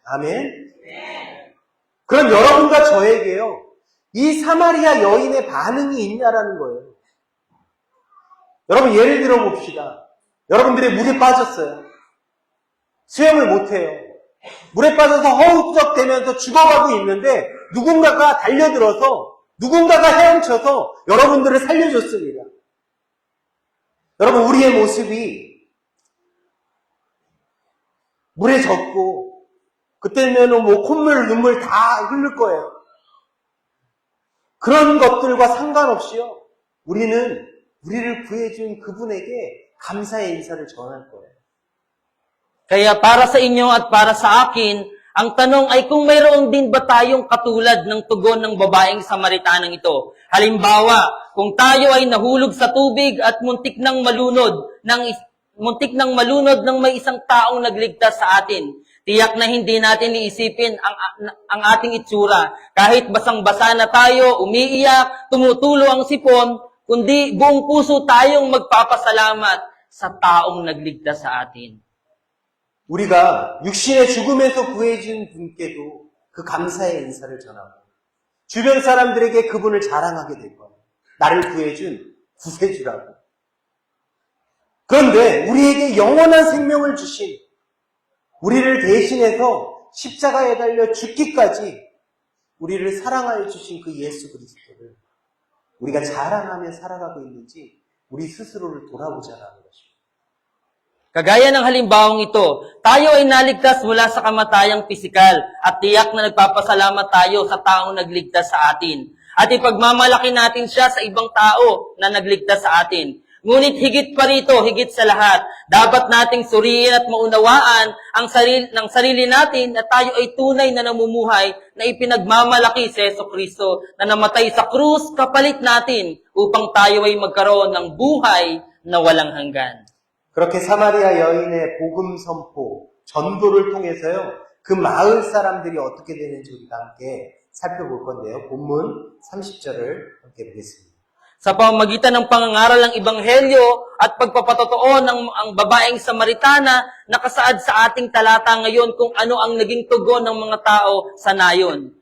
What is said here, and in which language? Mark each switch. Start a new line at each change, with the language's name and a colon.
Korean: 아멘. 그럼 여러분과 저에게요, 이 사마리아 여인의 반응이 있냐라는 거예요. 여러분 예를 들어 봅시다. 여러분들이 물에 빠졌어요. 수영을 못해요. 물에 빠져서 허우적대면서 죽어가고 있는데 누군가가 달려들어서 누군가가 헤엄쳐서 여러분들을 살려줬습니다. 여러분 우리의 모습이 물에 젖고 그때면은 뭐 콧물 눈물 다 흐를 거예요. 그런 것들과 상관없이요, 우리는 우리를 구해준 그분에게 감사의 인사를 전할 거예요.
Filipino: Kaya para sa inyo at para sa akin, ang tanong ay kung mayroon din ba tayong katulad ng tugon ng babaeng Samaritanang ito. Halimbawa, kung tayo ay nahulog sa tubig at muntik nang malunod ng may isang taong nagligtas sa atin, tiyak na hindi natin iisipin ang ating itsura. Kahit basang-basa na tayo, umiiyak, tumutulo ang sipon, kundi buong puso tayong magpapasalamat sa taong nagligtas sa atin.
Korean: 우리가 육신의 죽음에서 구해준 분께도 그 감사의 인사를 전하고 주변 사람들에게 그분을 자랑하게 될 거예요. 나를 구해준 구세주라고. 그런데 우리에게 영원한 생명을 주신, 우리를 대신해서 십자가에 달려 죽기까지 우리를 사랑하여 주신 그 예수 그리스도를 우리가 자랑하며 살아가고 있는지 우리 스스로를 돌아보자라는 것입니다.
Filipino: Kagaya ng halimbawang ito, tayo ay naligtas mula sa kamatayang pisikal at tiyak na nagpapasalamat tayo sa taong nagligtas sa atin. At ipagmamalaki natin siya sa ibang tao na nagligtas sa atin. Ngunit higit pa rito, higit sa lahat, dapat nating suriin at maunawaan ng sarili natin na tayo ay tunay na namumuhay na ipinagmamalaki si Jesucristo na namatay sa krus kapalit natin upang tayo ay magkaroon ng buhay na walang hanggan.
Korean: 그렇게 사마리아 여인의 복음 선포, 전도를 통해서요, 그 마을 사람들이 어떻게 되는지 우리가 함께 살펴볼 건데요. 본문 30절을 함께 보겠습니다.
Filipino: Sa pamamagitan ng pangangaral ng Ebanghelyo at pagpapatotoo ng ang babaeng Samaritana, nakasaad sa ating talata ngayon kung ano ang naging tugon ng mga tao sa nayon.